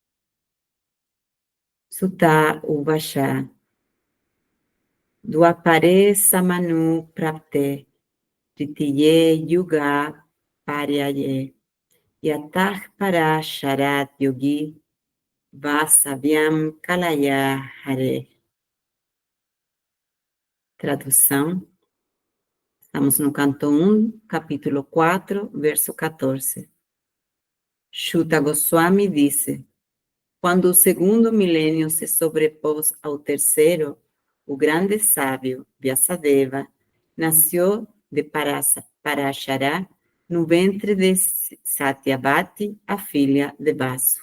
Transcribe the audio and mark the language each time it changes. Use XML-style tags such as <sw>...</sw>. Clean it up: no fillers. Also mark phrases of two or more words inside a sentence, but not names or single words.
<sa>सूत उवाच. द्वापरे समनु प्राप्ते तृतीये युग पर्यये जातः पराशरात् योगी वासव्यां कलया हरेः.</sa> <pt>Tradução. Estamos no canto 1, capítulo 4, verso 14. Shuta Goswami disse: quando o segundo milênio se sobrepôs ao terceiro, o grande sábio Vyasadeva nasceu de Parashara no ventre de Satyavati, a filha de Vasu.</pt>